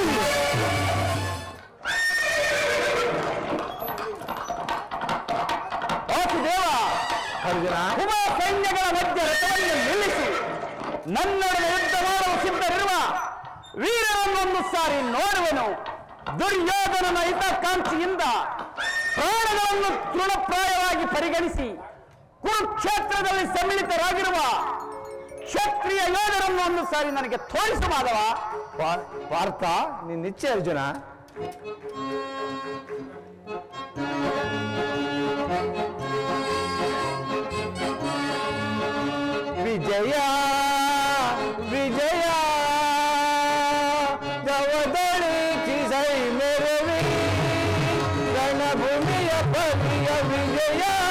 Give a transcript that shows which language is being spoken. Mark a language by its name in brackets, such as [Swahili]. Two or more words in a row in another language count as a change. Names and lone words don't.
[Kannada] ದೇವ ಅರ್ಜುನ, ಉಭಯ ಸೈನ್ಯಗಳ ಮಧ್ಯೆ ರಥವನ್ನು ನಿಲ್ಲಿಸಿ ನನ್ನೊಡನೆ ಯುದ್ಧ ಮಾಡಲು ಸಿದ್ಧರಿರುವ ವೀರರನ್ನೊಂದು ಸಾರಿ ನೋಡುವೆನು. ದುರ್ಯೋಧನನ ಹಿತಕಾಂಕ್ಷಿಯಿಂದ ಪ್ರಾಣಗಳನ್ನು ತೃಣಪ್ರಾಯವಾಗಿ ಪರಿಗಣಿಸಿ ಕುರುಕ್ಷೇತ್ರದಲ್ಲಿ ಸಮ್ಮಿಳಿತರಾಗಿರುವ ಕ್ಷತ್ರಿಯ ಯೋಧರನ್ನು ಒಂದು ಸಾರಿ ನನಗೆ ತೋರಿಸು ಮಾಧವ. ಪಾರ್ಥ, ನಿನ್ನಿಚ್ಛೆ ಅರ್ಜುನ. ವಿಜಯ ವಿಜಯ ಗವದಳಿಸಿಸೈ ಮೆರವಿ ರಣಭೂಮಿಯ ಪರಿಯ ವಿಜಯ.